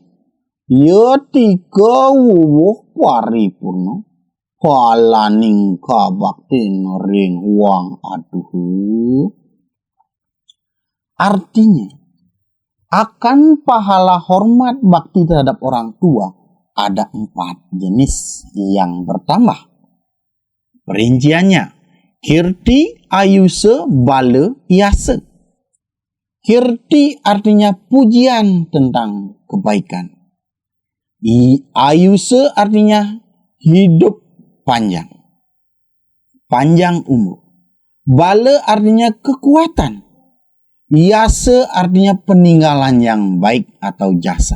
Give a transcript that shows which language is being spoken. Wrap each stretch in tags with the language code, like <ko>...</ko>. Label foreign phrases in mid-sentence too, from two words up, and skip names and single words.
<kaw>Ya tiga wuwuh paripurna. Palaning kabaktin ring wang aduh.</kaw> <id>Artinya, akan pahala hormat bakti terhadap orang tua ada 4 jenis yang bertambah. Perinciannya, kirti, ayuse, bale, yase. Kirti artinya pujian tentang kebaikan. Ayuse artinya hidup panjang umur. Bale artinya kekuatan. Yase artinya peninggalan yang baik atau jasa.</id>